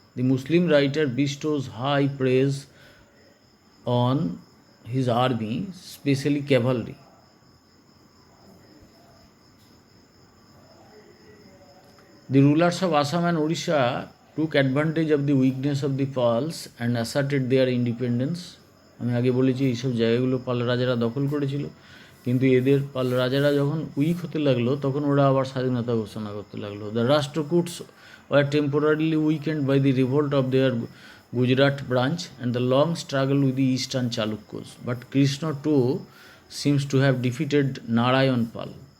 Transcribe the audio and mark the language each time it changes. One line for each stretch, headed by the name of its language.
English: The Muslim writer bestows high praise on his army, especially cavalry. The rulers of Assam and Odisha took advantage of the weakness of the Pals and asserted their independence.
Bangla: আমি আগে বলেছি এইসব জায়গাগুলো পাল রাজারা দখল করেছিল, কিন্তু এদের পাল রাজারা যখন উইক হতে লাগলো তখন ওরা আবার স্বাধীনতা ঘোষণা করতে লাগলো।
English: The Rashtrakutas were temporarily weakened by the revolt of their Gujarat branch and the long struggle with the eastern Chalukyas. But Krishna too seems to have defeated Narayan Pal.